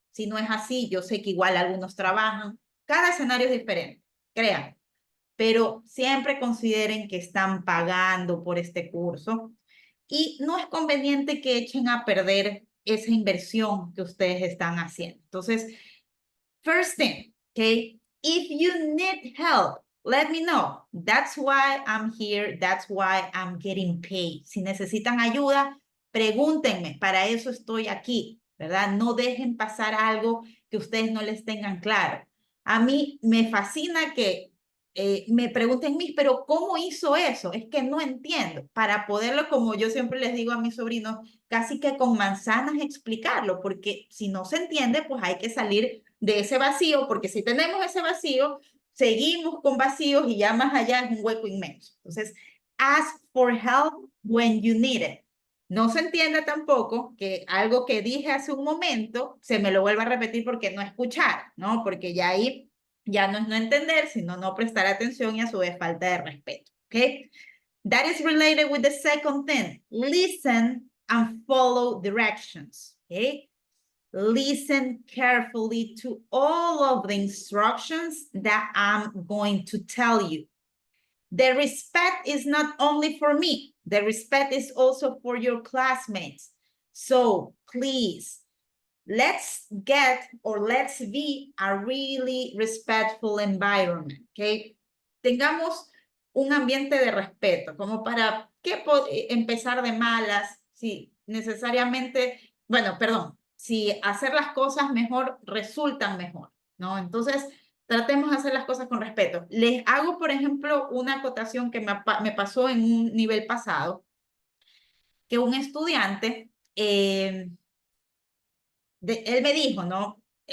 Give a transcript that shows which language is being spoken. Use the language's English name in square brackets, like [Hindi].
[Spanish] Si no es así, yo sé que igual algunos trabajan. Cada escenario es diferente, crean. Pero siempre consideren que están pagando por este curso y no es conveniente que echen a perder esa inversión que ustedes están haciendo. Entonces, [English] first thing, okay, if you need help, let me know. That's why I'm here. That's why I'm getting paid. [Spanish] Si necesitan ayuda, pregúntenme. Para eso estoy aquí, ¿verdad? No dejen pasar algo que ustedes no les tengan claro. A mí me fascina que me pregunten, pero ¿cómo hizo eso? Es que no entiendo. Para poderlo, como yo siempre les digo a mis sobrinos, casi que con manzanas explicarlo, porque si no se entiende, pues hay que salir de ese vacío, porque si tenemos ese vacío, seguimos con vacíos y ya más allá es un hueco inmenso. Entonces, [English] ask for help when you need it. [Spanish] No se entiende tampoco que algo que dije hace un momento se me lo vuelva a repetir porque no escuchar, ¿no? Porque ya ahí ya no es no entender, sino no prestar atención y a su vez falta de respeto, ¿ok? [English] That is related with the second thing. Listen and follow directions, ¿ok? Listen carefully to all of the instructions that I'm going to tell you. The respect is not only for me, the respect is also for your classmates. So please, let's be a really respectful environment, okay? [Spanish] Tengamos un ambiente de respeto, como para qué empezar de malas, si necesariamente, bueno, perdón, si hacer las cosas mejor resultan mejor, ¿no? Entonces, tratemos de hacer las cosas con respeto. Les hago, por ejemplo, una acotación que me pasó en un nivel pasado, que un estudiante, él me dijo, ¿no?